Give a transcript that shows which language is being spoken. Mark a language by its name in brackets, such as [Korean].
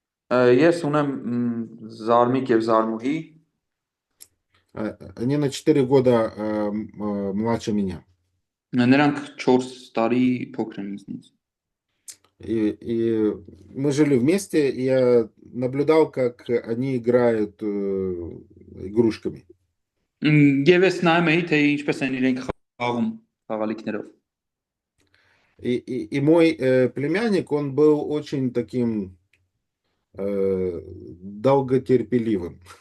[Armenian] Ես ունեմ զարմիկ եւ զարմուհի, [Russian] Они на 4 года младше меня. [Armenian] նրանք 4 տարի փոքր են ինձնից։ [Russian] И мы жили вместе, и я наблюдал, как они играют игрушками. [Armenian] Եվ ես նայում էի, թե ինչպես են իրենք խաղում խաղալիքներով։ [Russian] И мой племянник, он был очень таким долготерпеливым.